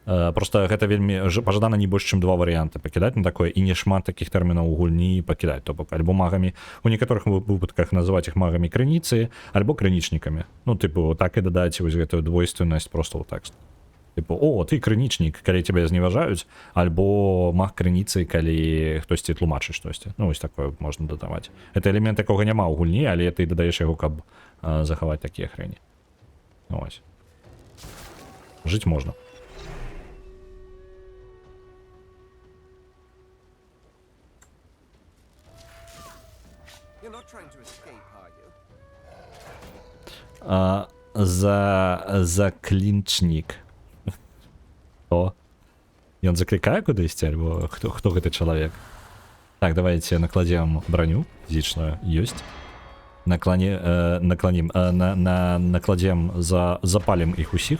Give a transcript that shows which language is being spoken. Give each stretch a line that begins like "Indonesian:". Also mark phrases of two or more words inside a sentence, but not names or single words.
Belarusian: Просто гэта вельмі пажадана не больш чым 2 варыянты пакідаць на такое і не шмат такіх тэрмінаў у гульні пакідаць, то бок альбо магамі, у некаторых выпадках называць іх магамі крыніцы альбо крынічнікамі, ну тыпу так і дадаць вось гэтую двойственнасць просто ў тэкст, тыпу о ты крынічнік, калі цябе зневажаюць, альбо маг крыніцы, калі хтосьці тлумачыць штосьці, ну вось такое можна дадаваць. Это элемент якога няма ў гульні, але ты дадаеш яго, каб захаваць такія хрэні. Ось жыць можна.
English: You're not trying to escape, are you?
Belarusian: Заклінчнік. Хто? Ён заклікае кудысьці, альбо хто гэты чалавек? Так, давайте накладзем броню фізічную. Ёсць. Накладзем, запалім іх усіх.